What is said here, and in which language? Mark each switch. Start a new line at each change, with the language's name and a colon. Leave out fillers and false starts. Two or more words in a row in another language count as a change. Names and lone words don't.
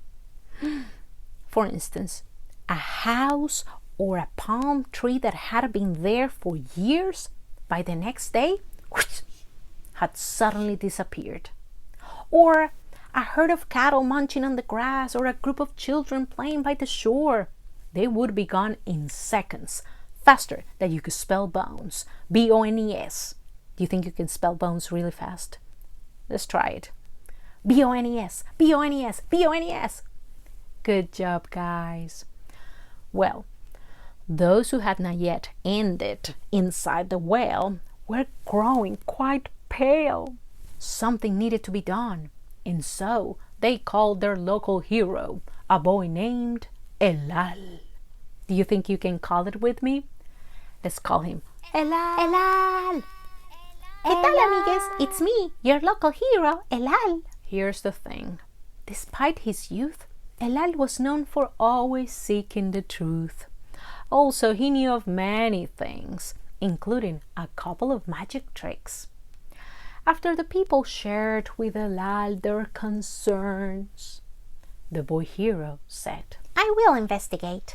English: For instance, a house or a palm tree that had been there for years, by the next day, had suddenly disappeared. Or a herd of cattle munching on the grass, or a group of children playing by the shore. They would be gone in seconds, faster than you could spell bones. B-O-N-E-S. Do you think you can spell bones really fast? Let's try it. B-O-N-E-S, B-O-N-E-S, B-O-N-E-S. Good job, guys. Well, those who had not yet ended inside the whale were growing quite pale. Something needed to be done, and so they called their local hero, a boy named Elal. Do you think you can call it with me? Let's call him Elal. Elal.
Spanish: ¿Qué tal, amigues?
English: It's me, your local hero, Elal. Here's the thing. Despite his youth, Elal was known for always seeking the truth. Also, he knew of many things, including a couple of magic tricks. After the people shared with Elal their concerns, the boy hero said, "I will investigate."